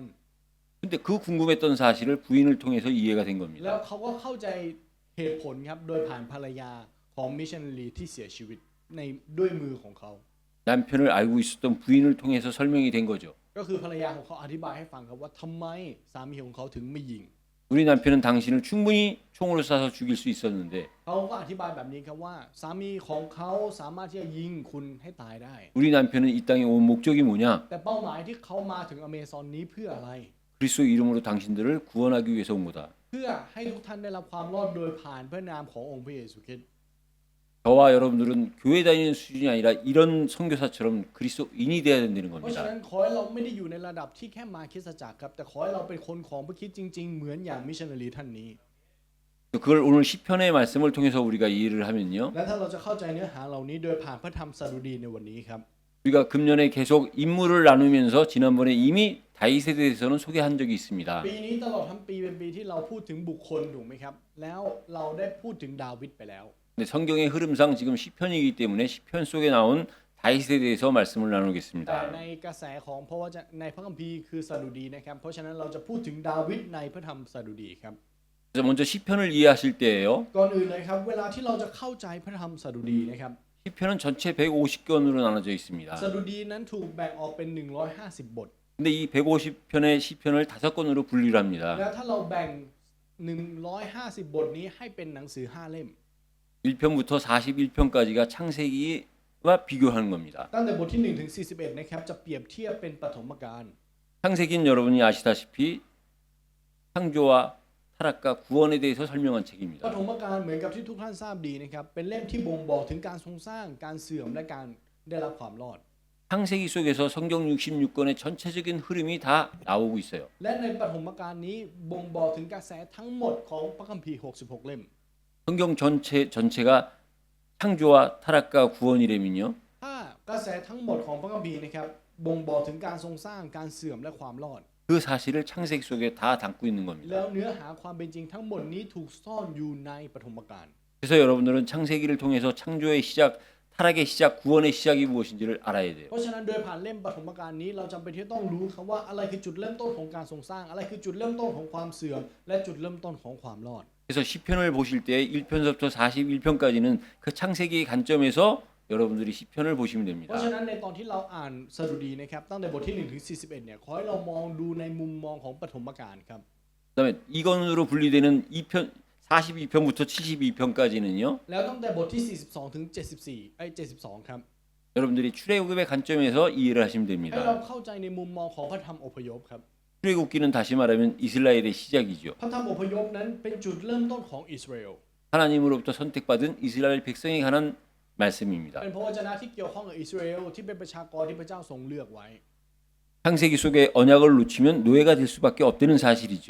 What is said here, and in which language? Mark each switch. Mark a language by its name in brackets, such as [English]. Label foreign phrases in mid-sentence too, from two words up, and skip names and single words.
[Korean] 근데 그 궁금했던 사실을 부인을 통해서 이해가 된 [Thai] แล้ว [Korean] 겁니다. [Thai] เขาก็เข้าใจเหตุผลครับโดยผ่านภรรยาของมิชชันนารีที่เสียชีวิตในด้วยมือของเขา [Korean] 남편을 알고 있었던 부인을 통해서 설명이 된 거죠. [Thai] ก็คือภรรยาของเขาอธิบายให้ฟังครับว่าทำไมสามีของเขาถึงไม่ยิง [Korean] 우리 남편은 당신을 충분히 총으로 쏴서 죽일 수 있었는데 [Thai] เขาก็อธิบายแบบนี้ครับว่าสามีของเขาสามารถที่จะยิงคุณให้ตายได้ [Korean] 우리 남편은 이 땅에 온 목적이 뭐냐? [Thai] แต่เป้าหมายที่เขามาถึงอเมซอนนี้เพื่ออะไร [Korean] 그리스도 이름으로 당신들을 구원하기 위해서 온 거다. [Thai] เพื่อให้ทุกท่านได้รับความรอดโดยผ่านพระนามขององค์พระเยซูคริสต์ [Korean] 저와 여러분들은 교회 다니는 수준이 아니라 이런 선교사처럼 그리스도인이 돼야 된다는 [Thai] เพราะฉะนั้ [Korean] 겁니다. [Thai] นขอให้เราไม่ได้อยู่ในระดับที่แค่มาคริสตจักรครับแต่ขอให้เราเป็นคนของพระคริสต์จริง ๆ เหมือนอย่างมิชชันนารีท่านนี้ [Korean] 그걸 오늘 시편의 말씀을 통해서 우리가 이해를 하면요. [Thai] และถ้าเราจะเข้าใจเนื้อหาเหล่านี้โดยผ่านพระธรรมสดุดีในวันนี้ครับ [Korean] 우리가 금년에 계속 인물을 나누면서 지난번에 이미 다윗에 대해서는 소개한 적이 있습니다. [Thai] ปีนี้ตลอดทั้งปีเป็นปีที่เราพูดถึงบุคคลถูกไหมครับแล้วเราได้พูดถึงดาวิดไปแล้ว [Korean] 근데 성경의 흐름상 지금 시편이기 때문에 시편 속에 나온 다윗에 대해서 말씀을 [Thai] แต่ [Korean] 나누겠습니다. [Thai] ในกระแสของเพราะว่าในพระคัมภีร์คือสดุดีนะครับเพราะฉะนั้นเราจะพูดถึงดาวิดในพระธรรมสดุดีครับ [Korean] 그래서 먼저 시편을 이해하실 때예요. [Thai] ก่อนอื่นเลยครับเวลาที่เราจะเข้าใจพระธรรมสดุดีนะครับ [Korean] 시편은 전체 150권으로 나눠져 있습니다. [Thai] สดุดีนั้นถูกแบ่งออกเป็น150บท [Korean] 근데 이 150편의 시편을 5권으로 분리를 [Thai] แล้ว [Korean] 합니다. [Thai] ถ้าเราแบ่ง150บทนี้ให้เป็นหนังสือ5เล่ม [Korean] 1편부터 41편까지가 창세기와 비교하는 겁니다. [Thai] ตั้งแต่บทที่1ถึง41นะครับจะเปรียบเทียบเป็นปฐมกาล [Korean] 창세기는 여러분이 아시다시피 창조와 타락과 구원에 대해서 설명한 [Thai] ป [Korean] 책입니다. [Thai] ฐมกาลเหมือนกับที่ทุกท่านทราบดีนะครับเป็นเล่มที่บ่งบอกถึงการทรงสร้างการเสื่อมและการได้รับความรอด [Korean] 창세기 속에서 성경 66권의 전체적인 흐름이 다 나오고 있어요. [Thai] และในปฐมกาลนี้บ่งบอกถึงกระแสทั้งหมดของพระคัมภีร์66เล่ม [Korean] 성경 전체가 창조와 타락과 구원이라면요. [Thai] ถ้ากระแสทั้งหมดของพระคัมภีร์นะครับบ่งบอกถึงการทรงสร้างการเสื่อมและความรอด [Korean] 그 사실을 창세기 속에 다 담고 있는 [Thai] แล้ว [Korean] 겁니다. [Thai] เนื้อหาความเป็นจริงทั้งหมดนี้ถูกซ่อนอยู่ในปฐมกาล [Korean] 그래서 여러분들은 창세기를 통해서 창조의 시작, 타락의 시작, 구원의 시작이 무엇인지를 알아야 돼요. [Thai] เพราะฉะนั้นโดยผ่านเล่มปฐมกาลนี้เราจำเป็นที่ต้องรู้ครับว่าอะไรคือจุดเริ่มต้นของการทรงสร้างอะไรคือจุดเริ่มต้นของความเสื่อมและจุดเริ่มต้นของความรอด [Korean] 그래서 시편을 보실 때 1편서부터 41편까지는 그 창세기의 관점에서 여러분들이 시편을 보시면 [Thai] เพ [Korean] 됩니다. [Thai] ราะฉะนั้นในตอนที่เราอ่านสดุดีนะครับตั้งแต่บทที่1ถึง41เนี่ยขอให้เรามองดูในมุมมองของปฐมกาลครับ [Korean] 그다음에 2권으로 분리되는 2편 42편부터 72편까지는요. [Thai] แล้วตั้งแต่บทที่42ถึง72ครับ [Korean] 여러분들이 출애굽의 관점에서 이해를 하시면 [Thai] ให้ [Korean] 됩니다. [Thai] เราเข้าใจในมุมมองของพระธรรมอพยพครับ [Korean] 출애굽기는 다시 말하면 이스라엘의 시작이죠. [Thai] พระธรรมอพยพนั้นเป็นจุดเริ่มต้นของอิสราเอล [Korean] 하나님으로부터 선택받은 이스라엘 백성에 관한 말씀입니다. [Thai] เป็นพระวจนะที่เกี่ยวข้องกับอิสราเอลที่เป็นประชากรที่พระเจ้าทรงเลือกไว้ [Korean] 창세기 속의 언약을 놓치면 노예가 될 수밖에 없다는 사실이죠.